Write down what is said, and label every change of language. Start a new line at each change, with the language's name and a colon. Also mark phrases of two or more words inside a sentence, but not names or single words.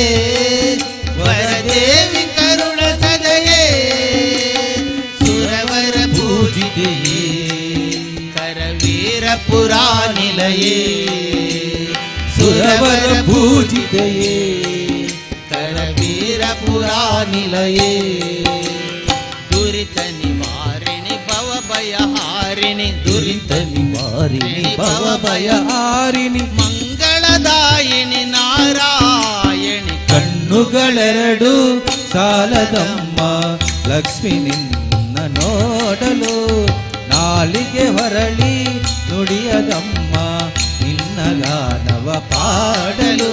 Sanskrit: ವರದೇವಿ ಕರುಣ ಸದಯೇ ಸುರವರ ಪೂಜಿತೆಯೇ ಕರವೀರ ಪುರಾ ನಿಲಯೇ ಸುರವರ ಪೂಜಿತೆಯೇ ಕರವೀರ ಪುರಾ ನಿಲಯೇ ದುರಿತ ನಿವಾರಿಣಿ ಭವ ಭಯ ಹಾರಿಣಿ ದುರಿತ ನಿವಾರಿಣಿ ಭವ ಭಯ ಹಾರಿಣಿ ಮಂಗಳದಾಯಿನಿ ನಾರಾಯಣಿ
Kannada: ಕಣ್ಣು ಕಣ್ಣುಗಳೆರಡು ಸಾಲದಮ್ಮ ಲಕ್ಷ್ಮಿ ನಿನ್ನ ನೋಡಲು, ನಾಲಿಗೆ ಹೊರಳಿ ನುಡಿಯದಮ್ಮ ನಿನ್ನ ಗಾನವ ಪಾಡಲು.